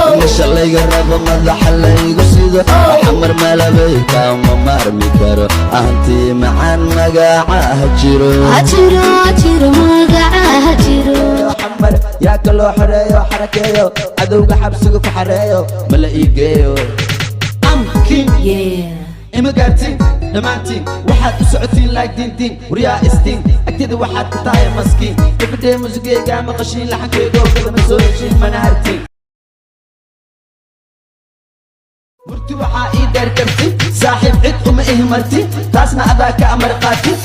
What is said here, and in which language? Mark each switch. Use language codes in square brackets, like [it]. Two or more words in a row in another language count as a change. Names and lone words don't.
[so] Meesha layga rabo madaxa laygu sido. Xamar malabay kama maarmi karo. Ahantii macaan magaca ha jiro. Xamar yaa ka loo xoreeyo, xarakeeyo. Cadowga xabsiga ku xareeyo, ma la ii geeyo. [en] I'm king. Yeah. [so] Ima gaartiin, dhammaantiin, waxaad u socotiin like diin diin, waryaa istiin, agteeda waxaad ka tahay maskiin. Gabadhee muusigayga maqashiin, laxankeyga oo kale ma soo heshiin, mana hartiin. Murti waxaa ii dheer karti, saaxiib cid uma ihi marti, taasna adaa ka amar qaati.